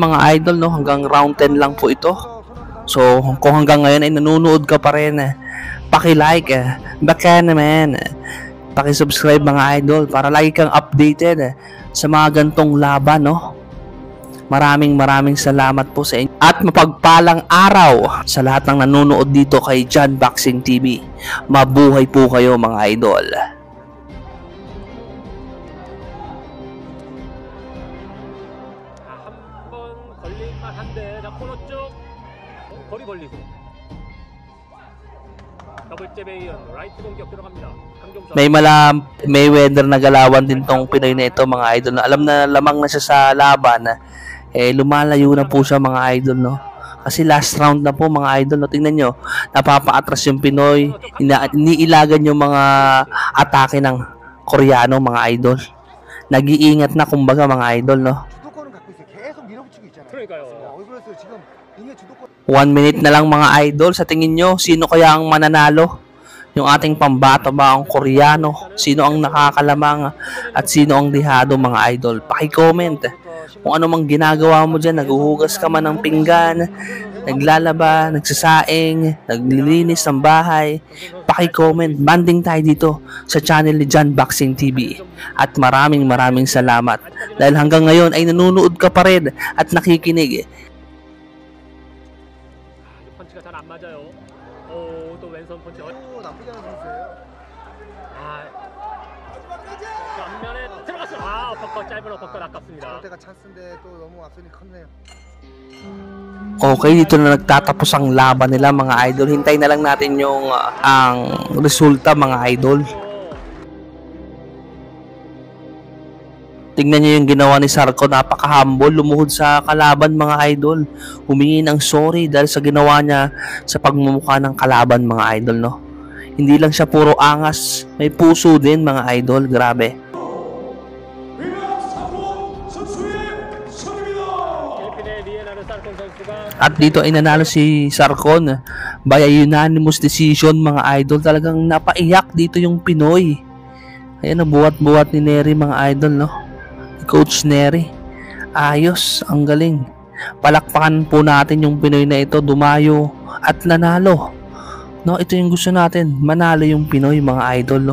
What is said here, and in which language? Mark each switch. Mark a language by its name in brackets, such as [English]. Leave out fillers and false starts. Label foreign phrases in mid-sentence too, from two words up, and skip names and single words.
[Filipino] Hanggang round 10 lang po ito. So, kung hanggang ngayon ay nanonood ka pa rin, paki-like, baka naman, paki-subscribe mga idol para lagi kang updated sa mga gantong laban, no? Maraming salamat po sa inyo at mapagpalang araw sa lahat ng nanonood dito kay John Boxing TV. Mabuhay po kayo mga idol. [Korean] 한번 걸릴만 한데 자 코너 쪽 거리 벌리고 더블잽에 이은 라이트 공격 들어갑니다. 강종석 [Filipino] May weather na galawan din tong Pinoy na ito mga idol. Alam na lamang na siya sa laban, lumalayo na po siya mga idol, no? Kasi last round na po mga idol, no? Tingnan nyo, napapa-atras yung Pinoy, iniilagan yung mga atake ng Koreano mga idol. Nag-iingat na kumbaga mga idol, no? [Korean] 주도권은 갖고 있어요. 계속 밀어붙이고 있잖아요. 그러니까요. 왜 그랬어요? 지금 링의 주도권 [Filipino] 1 minute na lang mga idol. Sa tingin nyo, sino kaya ang mananalo? Yung ating pambato ba ang Koreano? Sino ang nakakalamang at sino ang dihado mga idol? Paki-comment kung ano mang ginagawa mo dyan. Naguhugas ka man ng pinggan, naglalaba, nagsasaing, naglilinis ng bahay. Paki-comment. Banding tayo dito sa channel ni John Boxing TV. At maraming salamat. Dahil hanggang ngayon ay nanonood ka pa rin at nakikinig. [Korean] 펀치가 잘 안 맞아요. 또 왼손 펀치. 또 나쁘지 않은 선수예요. 앞면에 들어갔어. 어퍼컷 짧은 어퍼컷 아깝습니다. 때가 찬스인데 또 너무 앞손이 컸네요. [Filipino] Okay, dito na nagtatapos ang laban nila mga idol. Hintay na lang natin yung ang resulta mga idol. Tingnan niyo yung ginawa ni Sarko, napaka-humble, lumuhod sa kalaban mga idol. Humingi ng sorry dahil sa ginawa niya sa pagmumukha ng kalaban mga idol, no? Hindi lang siya puro angas, may puso din mga idol, grabe. [Korean] 필리핀의 리에나르 살콘 선수가 [Filipino] At dito ay nanalo si Sarkon [English] by a unanimous decision [Filipino] mga idol. Talagang napaiyak dito yung Pinoy. Ayan, buhat-buhat ni Neri mga idol, no? Coach Neri. Ayos, ang galing. Palakpakan po natin yung Pinoy na ito, dumayo at nanalo. No, ito yung gusto natin, manalo yung Pinoy mga idol, no?